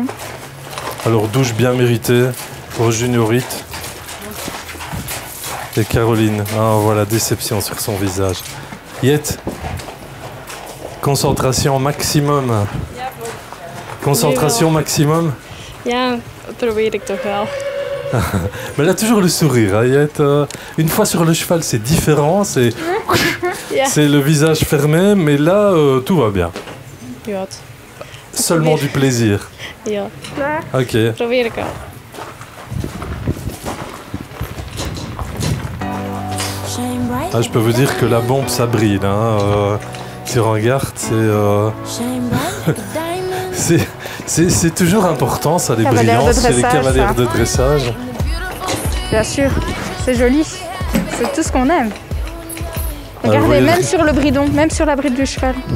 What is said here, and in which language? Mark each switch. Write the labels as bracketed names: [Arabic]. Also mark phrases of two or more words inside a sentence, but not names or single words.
[French] Alors, douche bien méritée pour Juniorite. Et Caroline. Ah, voilà, déception sur son visage. Yette. Concentration maximum. Concentration maximum. [Dutch] Ja, dat probeer ik toch wel. [French] Mais elle a toujours le sourire, hein, Yette. Une fois sur le cheval, c'est différent, c'est le visage fermé, mais là, tout va bien. [Dutch] Ja. [French] Seulement du plaisir. [Dutch] Ja. Ok. Probeer ik wel. [French] Ah, je peux vous dire que la bombe, ça brille. Hein. Tu regardes, c'est toujours important, ça, les brillances chez les cavalières de dressage. Bien sûr, c'est joli. C'est tout ce qu'on aime. Regardez, même sur le bridon, même sur la bride du cheval.